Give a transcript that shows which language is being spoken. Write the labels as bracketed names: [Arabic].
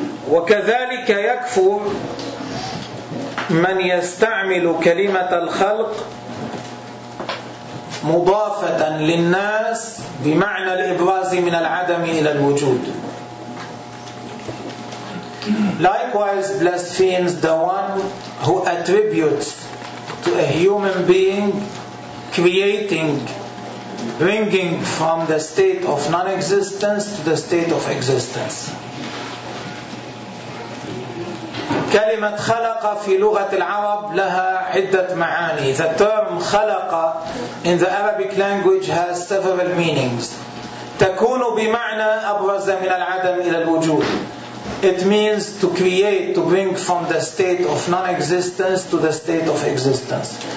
[Arabic] وكذلك يكفر من يستعمل كلمة الخلق مضافة للناس بمعنى الإبراز من العدم إلى الوجود. [English] Likewise blasphemes the one who attributes to a human being creating, bringing from the state of non-existence to the state of existence. [Arabic] كلمة خلق في لغة العرب لها عدة معاني. [English] The term خلق in the Arabic language has several meanings. [Arabic] تكون بمعنى أبرز من العدم إلى الوجود. [English] It means to create, to bring from the state of non-existence to the state of existence.